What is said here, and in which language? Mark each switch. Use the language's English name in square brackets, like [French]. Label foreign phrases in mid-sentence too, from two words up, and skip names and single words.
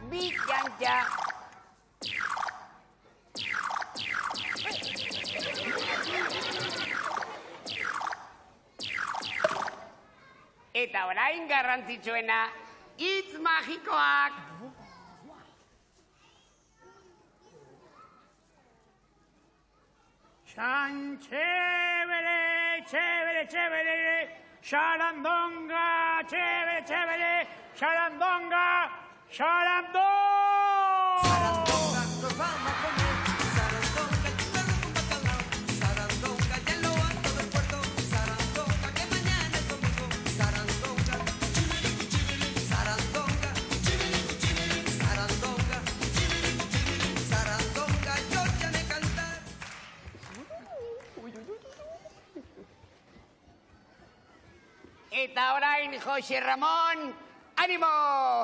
[Basque] Eta orain garrantzitsuena, hitz magikoak. [Spanish] San chévere, chévere, chévere, xarandonga, chévere, chévere, xarandonga, xarandonga. Sarandonga, nos vamos a comer. Sarandonga, luego un bacalao. Sarandonga, ya en lo alto del puerto. Sarandonga, que mañana es domingo. Sarandonga, chiviricu, chiviricu. Sarandonga, chiviricu, chiviricu. Sarandonga, chiviricu, chiviricu. Sarandonga, yo ya me cantar. [Basque] Eta orain, Jose Ramon, animo!